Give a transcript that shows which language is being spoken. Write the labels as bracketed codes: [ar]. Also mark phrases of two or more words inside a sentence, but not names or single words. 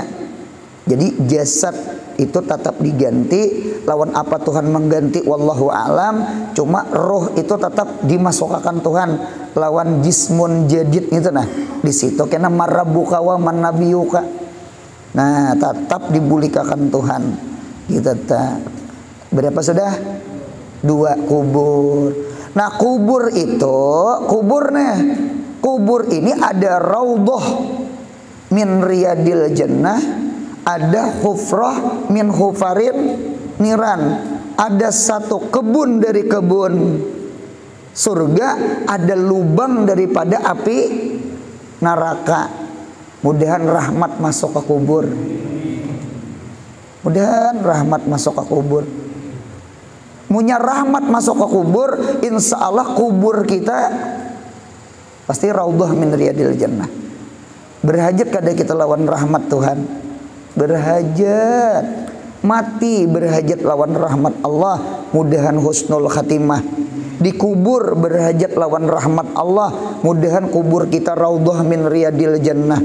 [bjn] Jadi jasad itu tetap diganti, lawan apa Tuhan mengganti [ar] والله أعلم, [bjn] cuma roh itu tetap dimasukkan Tuhan lawan [ar] جسم جديد [bjn] itu nah. Di situ kena [ar] من ربك ومن نبيك. [bjn] Nah, tetap dibulikakan Tuhan. Gitu ta. Berapa sudah? 2 kubur. Nah, kubur ini ada [ar] روضة من رياض الجنة, [bjn] ada [ar] حفرة من حفر النيران. [bjn] Ada satu kebun dari kebun surga, ada lubang daripada api neraka. Mudahan rahmat masuk ke kubur. Mudahan rahmat masuk ke kubur. Munya rahmat masuk ke kubur, insya Allah kubur kita pasti [ar] روضة من رياض الجنة. [bjn] Berhajat kada kita lawan rahmat Tuhan. Berhajat mati berhajat lawan rahmat Allah, mudahan [ar] حسن الخاتمة. [bjn] Dikubur berhajat lawan rahmat Allah, mudahan kubur kita [ar] روضة من رياض الجنة.